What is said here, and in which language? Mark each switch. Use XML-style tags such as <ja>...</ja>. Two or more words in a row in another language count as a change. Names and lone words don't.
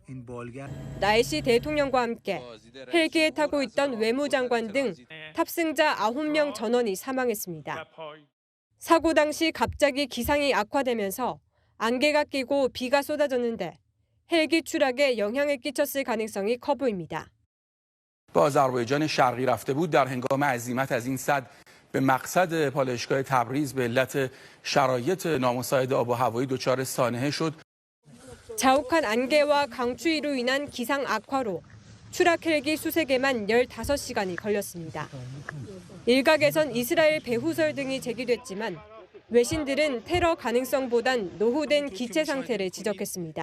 <ko>라이시 대통령과 함께 헬기에 타고 있던 외무장관 등 탑승자 9명 전원이 사망했습니다. 사고 당시 갑자기 기상이 악화되면서 안개가 끼고 비가 쏟아졌는데 헬기 추락에 영향을 끼쳤을 가능성이 커 보입니다.</ko> <fa>به آذربایجان شرقی رفته بود در هنگام عزیمت از این سد به مقصد پالایشگاه تبریز به علت شرایط نامساعد آب و هوایی دچار سانحه شد.</fa> <ko>자욱한 안개와 강추위로 인한 기상 악화로 추락 헬기 수색에만 15시간이 걸렸습니다. 일각에선 이스라엘 배후설 등이 제기됐지만 외신들은 테러 가능성보단 노후된 기체 상태를 지적했습니다.</ko>